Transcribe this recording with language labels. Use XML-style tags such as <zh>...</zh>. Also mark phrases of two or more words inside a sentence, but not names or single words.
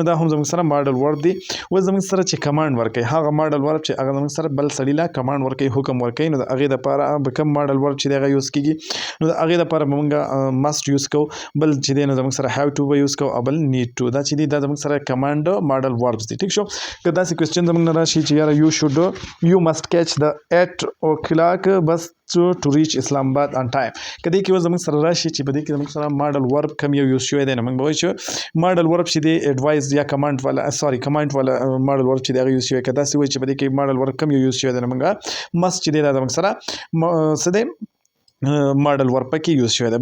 <ps>نو دا هم زموږ سره</ps> <en>modal verb</en> <ps>دی. اوس زموږ سره چې کمانډ ورکوي هغه</ps> <en>modal verb</en> <ps>چې هغه زموږ سره بل سړي له کمانډ ورکوي حکم ورکوي نو د هغې دپاره به کوم</ps> <en>modal verb</en> <ps>چې دی هغه یوز کېږي نو د هغې دپاره به موږ</ps> <en>must use</en> <ps>کوو. بل چې دی نو زموږ سره</ps> <en>how to</en> <ps>به یوز کوو او بل</ps> <en>need to.</en> <ps>دا چې دی دا زموږ سره</ps> <en>command modal verbs</en> <ps>دي. ټیک شو. که داسې کوېسچن زموږ نه راشي چې یاره</ps> <en>you should you must catch</en> <ps>د 8 o'clock بس</ps> <en>to reach Islam Abad on time.</en> <ps>که دې کې اوس زموږ سره راشي چې په دې کې زموږ سره</ps> <en>modal verb</en> <ps>کوم یو یوز شوی دی نو موږ به وایو چې</ps> <en>modal verb</en> <ps>چې دی ایډوایز یا کمانډ والا کمانډ والا</ps> <en>modal verb</en> <ps>چې دی هغه یوز شوی. که داسې وایي چې په دې کې</ps> <en>modal verb</en> <ps>کوم یو یوز شوی دی نو موږ مست چې دی دا زموږ سره څه دی</ps> <en>modal verb</en> <ps>پکې یوز شوی دی.</ps>